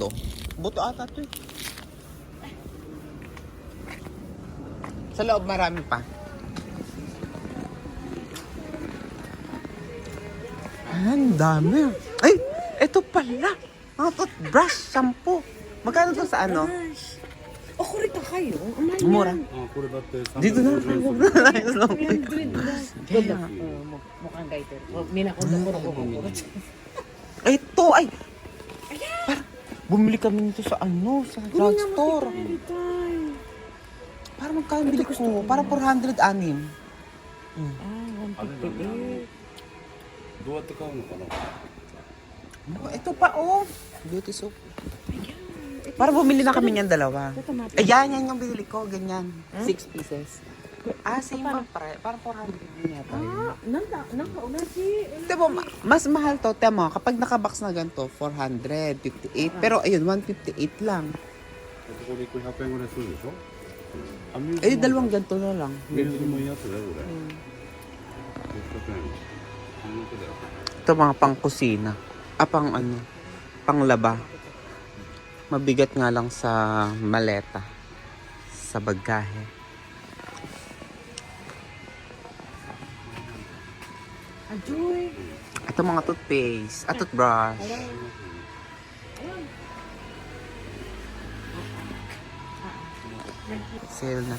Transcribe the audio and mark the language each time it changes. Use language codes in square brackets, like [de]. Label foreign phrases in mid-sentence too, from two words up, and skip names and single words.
[tl] Buto ata to eh. Sa loob marami pa. Ang dami. Ay, ito pala. Mga toothbrush, shampoo. Magkano to sa ano? O, kurita kayo. Umay Mura. [ja] これだって [tl] Dito na. 350 Ganda. Mukhang gaiter. Minakon na ko. Ay, ito. Ay. Bumili kami nito sa ano, sa drugstore. Para magkano bili ko? Para 406. [ja] どうやって買うのかな [tl] Ito pa oh. Beauty soap. Para bumili na kami niyan dalawa. Ayan, yan yung binili ko. Ganyan. 6 pieces. Same pa. Parang 400 din yata. Nakauna si... Diba, mas mahal to. Tama, kapag nakabox na ganito, 458. Pero ayun, 158 lang. [ja] ここで100円ぐらいするでしょ [tl] Dalawang ganito na lang. [ja] 水もいいやつだよこれ600円半額だよ [tl] Ito mga pang kusina. Pang ano, pang laba. Mabigat nga lang sa maleta. Sa bagahe. Ajoy. Ito mga toothpaste. Toothbrush. Sale na.